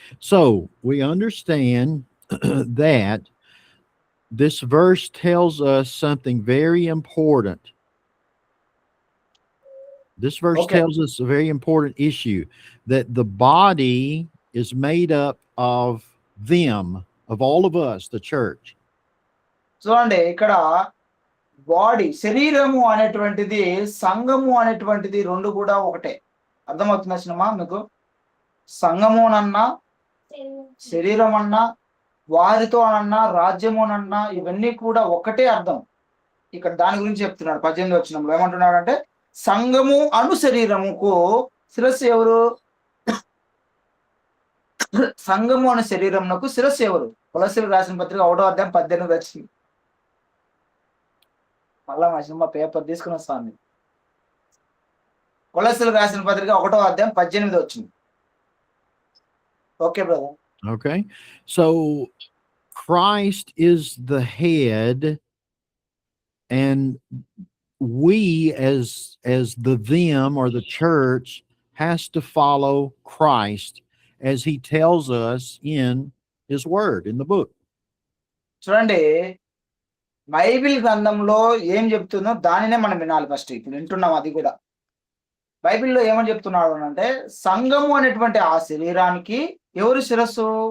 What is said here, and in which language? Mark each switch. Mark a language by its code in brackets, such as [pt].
[en] So we understand that this verse tells us something very important. This verse Okay. tells us a very important issue, that the body is made up of them, of all of us, the church. [te] చూడండి ఇక్కడ body, శరీరము అనేటువంటిది, సంఘము అనేటువంటిది రెండు కూడా ఒకటే. అర్థమవుతుందా సినిమా మీకు? సంఘమునన్నా, శరీరం అన్నా, వారితో అన్నా, రాజ్యమునన్నా ఇవన్నీ కూడా ఒకటే అర్థం. ఇక్కడ దాని గురించి చెప్తున్నాడు 18వ వచనంలో. ఏమంటున్నాడు అంటే, సంఘము అను శరీరముకు శిరస్సు ఎవరు? సంఘము అనే శరీరమునకు శిరస్సు ఎవరు? కొలస్సీలకు రాసిన పత్రిక 1వ అధ్యాయం 18 వచ్చింది. మళ్ళా మా సినిమా పేపర్ తీసుకుని వస్తాను. కొలస్సీలకు రాసిన పత్రిక 1వ అధ్యాయం 18 వచ్చింది. [en] Okay brother. Okay. So Christ is the head, and we as the them or the church has to follow Christ as he tells us in his word, in the book. [te] చూడండి, Bible గ్రంథంలో ఏం చెప్తుందో దానినే మనం వినాలి first. ఇప్పుడు వింటున్నాం అది కూడా. బైబిల్లో ఏమని చెప్తున్నాడు అంటే, సంఘము అనేటువంటి ఆ శరీరానికి ఎవరు శిరస్సు?